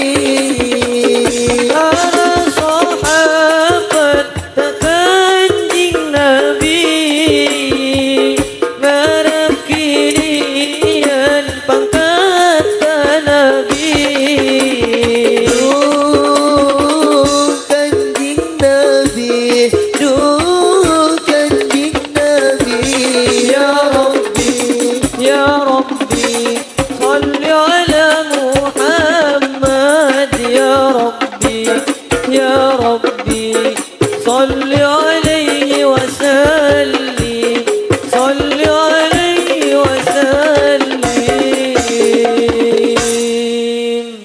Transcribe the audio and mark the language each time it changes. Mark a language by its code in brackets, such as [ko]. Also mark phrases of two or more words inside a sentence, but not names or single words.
[jv] Para sahabat kanjeng Nabi ngarep kinian pangkat Nabi. Kanjeng Nabi, kanjeng Nabi. [ar] يا ربي صل على محمد. يا ربي صل عليه وسلم صل عليه وسلم.